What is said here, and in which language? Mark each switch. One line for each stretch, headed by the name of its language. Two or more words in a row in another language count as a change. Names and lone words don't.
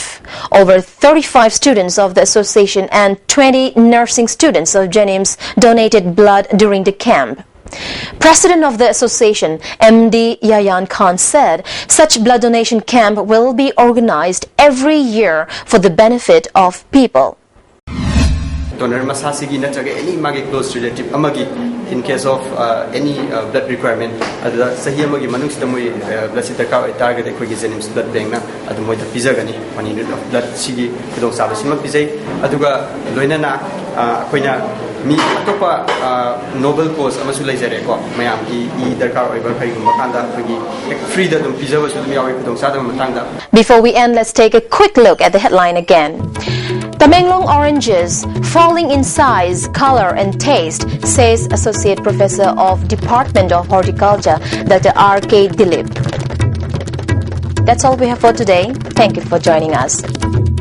English: Over 35 students of the association and 20 nursing students of Jenims donated blood during the camp. President of the association, MD Yayan Khan, said such blood donation camp will be organized every year for the benefit of people.
Manipuri: Donor masasigi natraga any magi
English: close relative
Manipuri: amagi
English: in case of any blood requirement
Manipuri: adha sahi amagi manungsida moi blood sitarka target ekhoi gi Jenims
English: blood bank
Manipuri: na adu moi da pizagani mani blood sigi kidong sabasima pizai aduga loinana akoina mi atopa
English: noble cause
Manipuri: amasu leijare ko mayam gi darkar oiba khai gum kanda khoi free da dum pizaba su dum yawi kidong sadam matangda.
English: Before we end, let's take a quick look at the headline again. Tamenglong oranges falling in size, color and taste, says Associate Professor of Department of Horticulture, Dr. R.K. Dilip. That's all we have for today. Thank you for joining us.